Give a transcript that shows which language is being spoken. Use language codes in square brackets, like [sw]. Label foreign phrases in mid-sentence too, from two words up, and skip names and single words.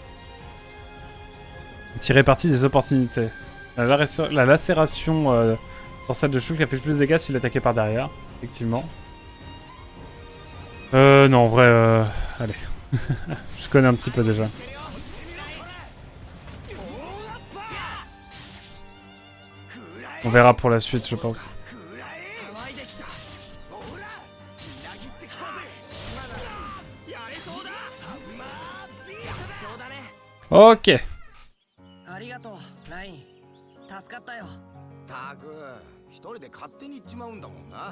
[fr] Tirer parti des opportunités. La lacération dans celle de Shulk a fait plus de dégâts s'il attaquait par derrière. Effectivement. Non, en vrai, allez. Je connais un petit peu déjà. On verra pour la suite, je pense. Ok. [ja] ありがとうライン助かったよ。たく一人で勝手に行っちまうんだもんな。